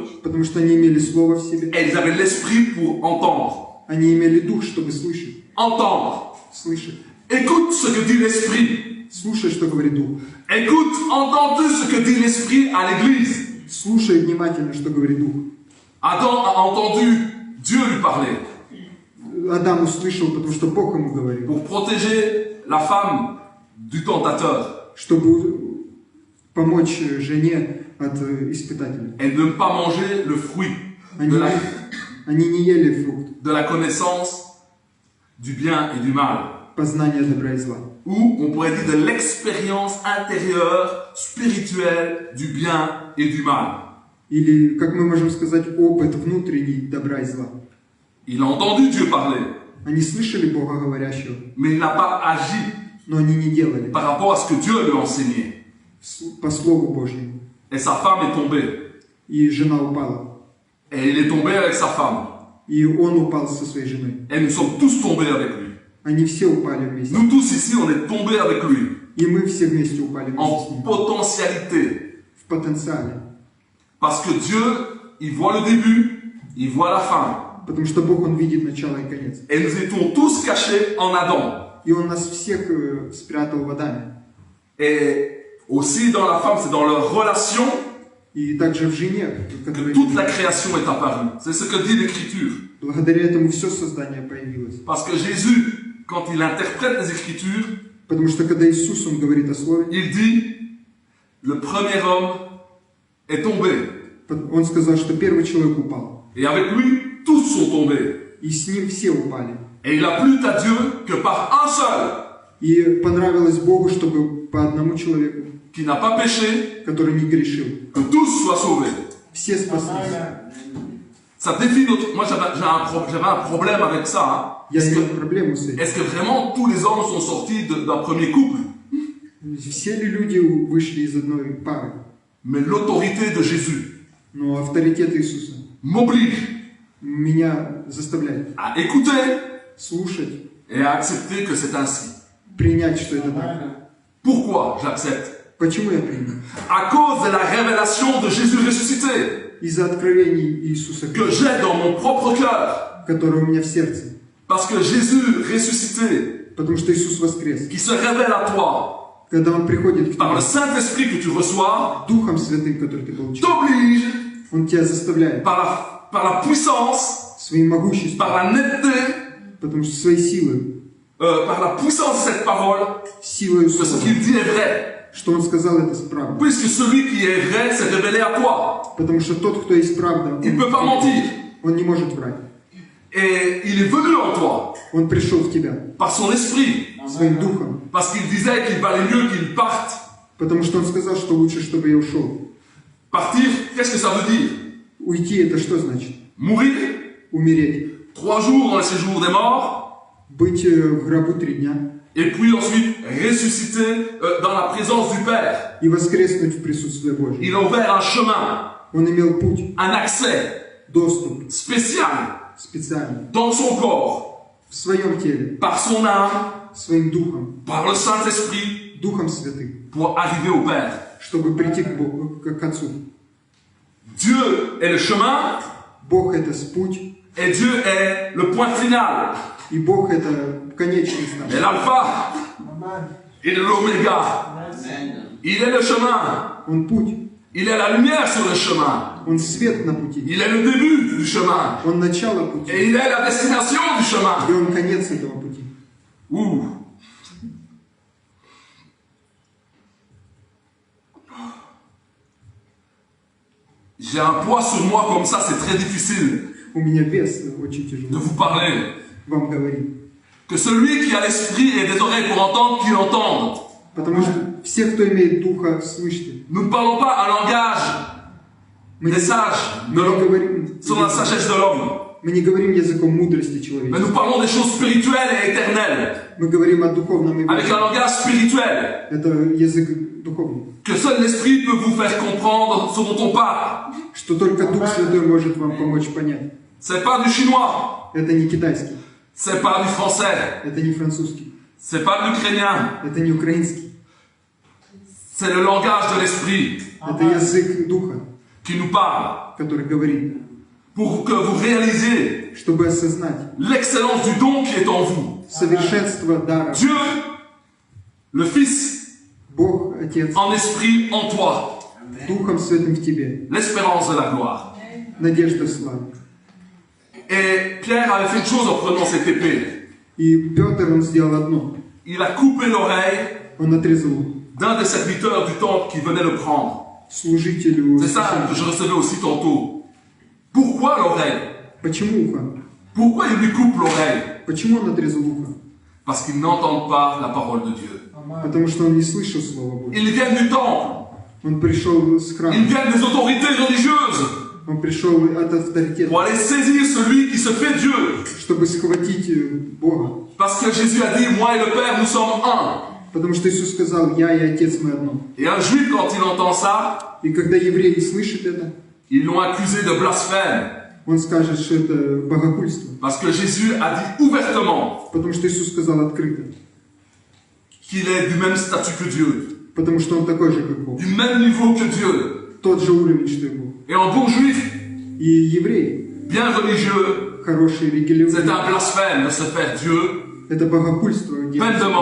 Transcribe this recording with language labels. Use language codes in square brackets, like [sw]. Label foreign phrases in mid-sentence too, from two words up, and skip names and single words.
[ru] потому что они имели слово в себе. [fr] et ils avaient l'esprit pour entendre. [ru] Они имели дух, чтобы слышать. [fr] Entendre. [ru] Слышать. [fr] Écoute ce que dit l'esprit. [ru] Слушай, что говорит дух. [fr] Écoute, entends-tu ce que dit l'esprit à l'église? [ru] Слушай внимательно, что говорит дух. [fr] Adam a entendu Dieu lui parler [ru] Адам услышал, потому что Бог ему говорил. [fr] pour protéger la femme du tentateur [ru] Чтобы помочь жене от испытателя. [fr] et de ne pas manger le fruit [ru] Они не ели фрукт [fr] de la connaissance du bien et du mal. [ru] познания добра и зла. [fr] Ou on pourrait dire de l'expérience intérieure, spirituelle du bien et du mal. [ru] Или, как мы можем сказать, опыт внутренний добра и зла. [fr] Il a entendu Dieu parler, [ru] Они слышали Бога говорящего, [fr] mais il n'a pas agi [ru] но они не делали [fr] par rapport à ce que Dieu lui a enseigné. [ru] по Слову Божьему. [fr] Et sa femme est tombée. [ru] И жена упала. [fr] Et il est tombé avec sa femme. [ru] И он упал со своей женой. [fr] Et nous sommes tous tombés avec lui. [ru] Они все упали вместе. [fr] Nous tous ici, on est tombés avec lui. [ru] И мы все вместе упали вместе с [fr] En [ru] ним. [fr] potentialité. [ru] В потенциале. [fr] Parce que Dieu, il voit le début, il voit la fin. [ru] Потому что Бог, Он видит начало и конец. [fr] Et nous étions tous cachés en Adam. [ru] И Он нас всех спрятал в Адаме. [fr] Et Aussi dans la femme, c'est dans leur relation [ru] И также в жене, [fr] que [ru] которая [fr] toute la création est apparue. C'est ce que dit l'Écriture. [ru] благодаря этому все создание появилось. [fr] Parce que Jésus, quand il interprète les Écritures, [ru] Потому что когда Иисус, Он говорит о Слове, [fr] il dit, le premier homme est tombé. [ru] Он сказал, что первый человек упал. [fr] Et avec lui, tous sont tombés. [ru] И с ним все упали. [fr] Et il a plu à Dieu que par un seul, [ru] И понравилось Богу, чтобы по одному человеку, [fr] qui n'a pas péché, [ru] который не грешил, [fr] que tous soient sauvés. [ru] все спаслись. [fr] Ça défie notre... Moi, j'avais un problème avec ça. Hein. [ru] Я имел проблему с этим. [fr] Est-ce que vraiment tous les hommes sont sortis d'un premier couple? [ru] Все ли люди вышли из одной пары? [fr] Mais l'autorité de Jésus [ru] Но авторитет Иисуса [fr] m'oblige [ru] меня заставляет [fr] à écouter [ru] слушать, [fr] et à accepter que c'est ainsi. [ru] принять, что это так. [fr] Pourquoi j'accepte? [ru] Почему я принял? [fr] À cause de la révélation de Jésus ressuscité [ru] Из-за откровений Иисуса [fr] que [ru] Христа, [fr] j'ai dans mon propre cœur. [ru] которые у меня в сердце. [fr] Parce que Jésus ressuscité, [ru] Потому что Иисус воскрес. [fr] qui se révèle à toi [ru] Когда Он приходит к [fr] par le [ru] тебе, [fr] Saint-Esprit que tu reçois, [ru] Духом Святым, который ты получил, [fr] t'oblige [ru] Он тебя заставляет [fr] par la puissance, [ru] своим могуществом, [fr] par la netteté, [ru] потому что своей силой, [fr] par la puissance de cette parole, [ru] силой [fr] que ce [ru] слова, [fr] qu'il dit est vrai. [ru] что Он сказал, это правда. [fr] Puisque celui qui est vrai s'est révélé à toi. [ru] Потому что тот, кто есть правда, [fr] Il ne peut pas mentir. [ru] Он не может врать. [fr] Et il est venu en toi [ru] Он пришел в тебя [fr] par son esprit. [ru] своим Духом, [fr] Parce qu'il disait qu'il valait mieux qu'il parte. [ru] потому что Он сказал, что лучше, чтобы я ушел. [fr] Partir, qu'est-ce que ça veut dire? [ru] Уйти — это что значит? [fr] Mourir, [ru] Умереть. [fr] 3 jours dans le séjour des morts, [ru] Быть в гробу 3 дня [fr] et puis ensuite ressusciter dans la présence du Père. [ru] и воскреснуть в присутствии Божьем. [fr] Il a ouvert un chemin, [ru] Он имел путь, [fr] un accès [ru] доступ [fr] spécial [ru] специальный [fr] dans son corps, [ru] в своем теле, [fr] par son âme, [ru] своим Духом, [fr] par le Saint-Esprit, [ru] Духом Святым, [fr] pour arriver au Père. [ru] чтобы прийти к Богу, к Отцу. [fr] Dieu est le chemin [ru] Бог — это путь, [fr] et Dieu est le point final. [ru] и Бог — это конечность [fr] Il [ru] наша. [fr] est l'alpha, il est l'oméga, il est le chemin, [ru] Он путь, [fr] il est la lumière sur le chemin, [ru] Он свет на пути, [fr] il est le début du chemin [ru] Он начало пути, [fr] et il est la destination du chemin. [ru] и Он конец этого пути. Ouh. [fr] J'ai un poids sur moi comme ça, c'est très difficile [ru] У меня вес очень [fr] de [ru] тяжелый [fr] vous parler. [ru] вам говорить. [fr] Que celui qui a l'esprit et des oreilles pour entendre, qu'il entende. [ru] Потому что все, кто имеет Духа, слышите. [fr] Nous ne parlons pas un langage [ru] Мы [fr] des sages, [ru] не говорим, [fr] sur la sagesse de l'homme. [ru] мы не говорим языком мудрости [fr] Mais [ru] человека. [fr] nous parlons des choses spirituelles et éternelles, [ru] Мы говорим о духовном и [fr] avec un langage spirituel, [ru] это язык духовный. [fr] que seul l'esprit peut vous faire comprendre ce dont on parle. [ru] Что только Дух Святой может вам помочь понять. [fr] C'est pas du chinois, [ru] Это не китайский, [fr] c'est pas du français, [ru] это не французский, [fr] c'est pas de l'ukrainien, [ru] это не украинский. [fr] c'est le langage de l'esprit [ru] Это язык Духа, [fr] qui nous parle, [ru] который говорит, [fr] pour que vous réalisiez [ru] чтобы осознать [fr] l'excellence du don qui est en vous. [ru] совершенство дара. [fr] Dieu, le Fils, [ru] Бог, Отец, [fr] en esprit en toi, [ru] Духом Святым в тебе. [fr] l'espérance de la gloire. [ru] Надежда в славе. [fr] Et Pierre avait fait une chose en prenant cette épée. [ru] И Петр, он сделал одно. [fr] Il a coupé l'oreille [ru] Он отрезал [fr] d'un des serviteurs du temple qui venait le prendre. [ru] служителю. [fr] C'est ça que je recevais aussi tantôt. Pourquoi l'oreille? [ru] Почему ухо? [fr] Pourquoi il lui coupe l'oreille? [ru] Почему он отрезал ухо? [fr] Parce qu'ils n'entendent pas la parole de Dieu. [ru] Потому что он не слышал Слова Божьего. [fr] Ils viennent du temple. [ru] Он пришел с [fr] Ils [ru] храма. [fr] viennent des autorités religieuses [ru] Он пришел от авторитета, [fr] pour aller saisir celui qui se fait Dieu. [ru] чтобы схватить Бога. [fr] Parce que Jésus a dit, moi et le Père, nous sommes un. [ru] Потому что Иисус сказал, я и Отец мы одно. [fr] Et un juif, quand il entend ça, [ru] И когда евреи слышат это, [fr] ils l'ont accusé de blasphème. [ru] он скажет, что это богохульство. [fr] Parce que Jésus a dit ouvertement [ru] Потому что Иисус сказал открыто. [fr] qu'il est du même statut que Dieu, [ru] Потому что он такой же, как Бог. [fr] du même niveau que Dieu. [ru] Тот же уровень, что и Бог. [fr] Et en bon juif, [ru] И евреи, [fr] bien religieux, [ru] хорошие [fr] c'est [ru] религиозные, [fr] un blasphème de se faire Dieu, [ru] это богохульство,